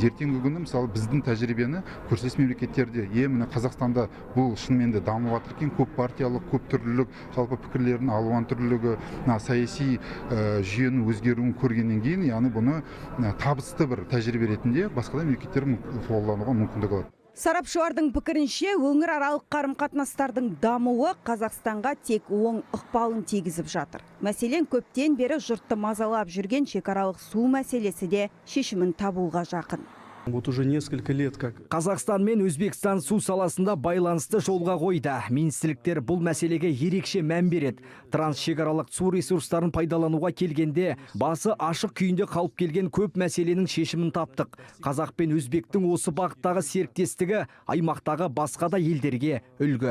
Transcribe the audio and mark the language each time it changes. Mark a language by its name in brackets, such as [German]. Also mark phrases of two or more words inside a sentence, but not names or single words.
[Kazakh] Ертеңгі күні, мысалы, біздің тәжірибені көршілес мемлекеттерде, міне Қазақстанда бұл шынымен де дамып жатыр екен, көп партиялық, көп түрлілік, жалпы пікірлердің алуан түрлілігі, саяси жүйенің өзгеруін көрген кейін, яғни бұны табысты бір тәжірибе ретінде басқа да мемлекеттер қолдануға мүмкіндік алады. Сарапшылардың пікірінше, өңір аралық қарым-қатынастардың дамуы Қазақстанға тек оң ықпалын тигізіп жатыр. Мәселен, көптен бері жұртты мазалап жүрген шекаралық су мәселесі де шешімін табуға жақын. [Russian] Вот уже несколько лет как [Kazakh] Қазақстан мен Өзбекстан су саласында байланысты жолға қойды. Министрліктер бұл мәселеге ерекше мән береді. Трансшекаралық су ресурстарын пайдалануға келгенде басы ашық күйінде қалып келген көп мәселенің шешімін таптық. Қазақ пен Өзбектің осы бағыттағы серіктестігі аймақтағы басқа да елдерге үлгі.